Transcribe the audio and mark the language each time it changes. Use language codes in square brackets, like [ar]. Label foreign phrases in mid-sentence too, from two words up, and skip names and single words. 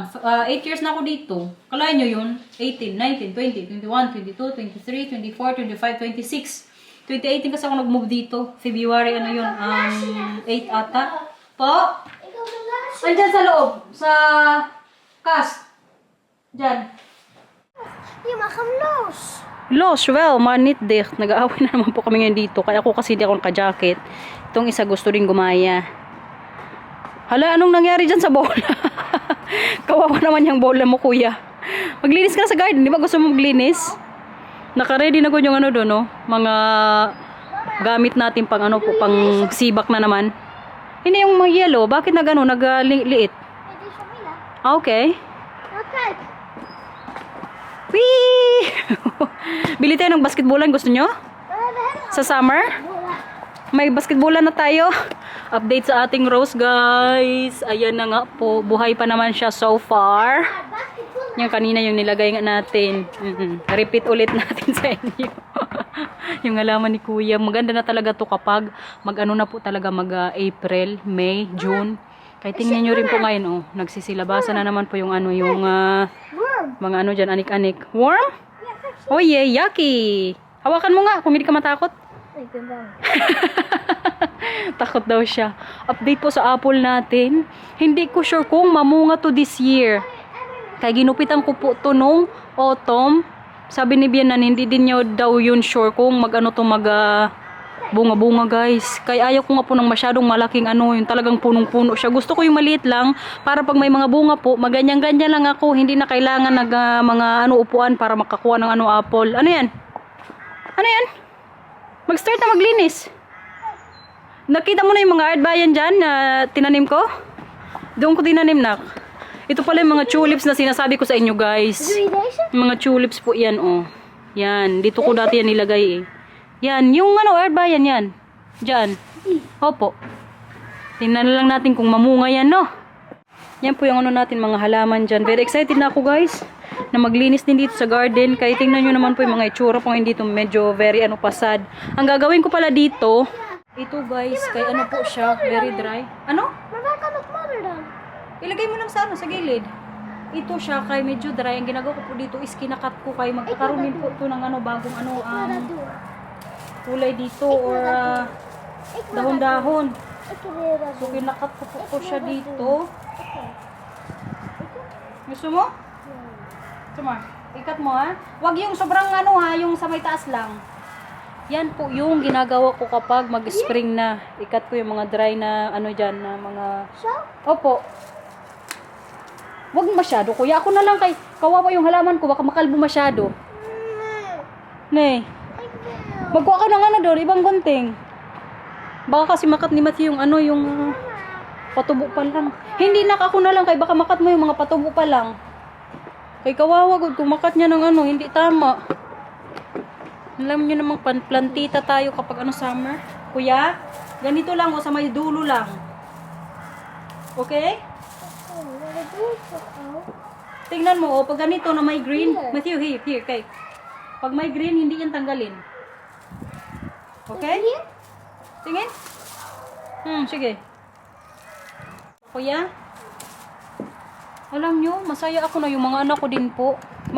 [tl] 8 years na ako dito. Kalahin nyo yun. 18, 19, 20, 21, 22, 23, 24, 25, 26. 2018 kasi ako nag-move dito. February 8 ata. Po? Andyan sa loob. Sa cast. Diyan. [nl] Je mag hem los. Los, well, manit dik. [tl] Nag-aaway na naman po kami ngayon dito. Kaya ako kasi di ako naka-jacket. Itong isa gusto rin gumaya. Hala, anong nangyari dyan sa bola? Kawawa naman yung bola mo, kuya. Maglinis ka na sa garden, di ba? Gusto mo maglinis? Naka-ready na ko yung doon, no? Mga gamit natin pang pang sibak na naman. Hindi yung mga yellow. Bakit nagliit? [nl] Dit is van Mila. Okay. Nou kijk. Whee! [tl] Bili tayo ng basketballan. Gusto nyo? [nl] We hebben [tl] Sa summer? bola. May basketballan na tayo. Update sa ating Rose, guys. Ayan na nga po. Buhay pa naman siya so far. Basketball. Yung kanina yung nilagay nga natin. Repeat ulit natin sa inyo. Yung halaman ni Kuya. Maganda na talaga to kapag na po talaga April, May, June. Kaya tingnan nyo rin po ngayon. Oh, nagsisilabasan na naman po yung yung Worm. mga dyan, anik-anik. Worm? [en] Oh yeah, yucky. [tl] Hawakan mo nga kung hindi ka matakot. [nl] Ik ben bang. [tl] Takot daw siya. Update po sa apple natin. Hindi ko sure kung mamunga to [en] this year. [tl] Kaya ginupitan ko po to nung autumn. Sabi ni Bianan, hindi din niya daw yun sure kung bunga-bunga guys. Kaya ayaw ko nga po ng masyadong malaking yung talagang punong-puno siya. Gusto ko yung maliit lang para pag may mga bunga po, maganyan-ganyan lang ako. Hindi na kailangan mga upuan para makakuha ng apple. Ano yan? Ano yan? Mag-start na maglinis. Nakita mo na yung mga ardbayan dyan na tinanim ko? Doon ko tinanim na. Ito pala yung mga tulips na sinasabi ko sa inyo guys. [nl] Doe je deze? [tl] Mga tulips po yan oh. Yan. Dito ko dati yan nilagay eh. Yan. Yung ardbayan yan. Diyan. Opo. Tingnan lang natin kung mamunga yan no. Yan po yung natin mga halaman dyan. [en] Very excited [tl] na ako guys. Na maglinis din dito sa garden. Kaya tingnan nyo naman po yung mga itsura po hindi dito medyo very pasad. Ang gagawin ko pala dito, ito guys, kay po siya, [en] very dry. [tl] Ano? [nl] Maar waar kan het modder dan? [tl] Ilagay mo lang sa gilid. Ito siya, kay medyo dry. Ang ginagawa ko po dito is kinakat ko kay magkakaroon din po ito ng bagong [nl] Ik wil dat doen. [tl] kulay dito or [nl] Ik wil dat doen. [tl] dahon-dahon. [nl] Ik wil dat So doen. [tl] kinakat ko po siya dito. Gusto mo? Sumar, ikat mo ha. Wag yung sobrang yung sa may taas lang. Yan po yung ginagawa ko kapag mag-spring na. Ikat ko yung mga dry na dyan na mga... [nl] Zo? [tl] Opo. Wag masyado kuya. Ako na lang kay kawawa yung halaman ko. Baka makalbo masyado. [nl] Nee. Ne. Ik wil. [tl] Magkuha ka ng doon. Ibang gunting. Baka kasi makat ni Matthew yung yung patubo pa lang. Hindi ako na lang kay baka makat mo yung mga patubo pa lang. Kay kawawa gud kung makat niya ng hindi tama. Alam niyo namang plantita tayo kapag summer. Kuya, ganito lang o sa may dulo lang. Okay? [nl] Oh, wat doe ik toch al? [tl] Tingnan mo, pag ganito na may green. Matthew, here, kay. Pag may green, hindi yan tanggalin. Okay? [nl] Hier? [tl] Tingin? Sige. Kuya? Alam nyo, masaya ako na yung mga anak ko din po.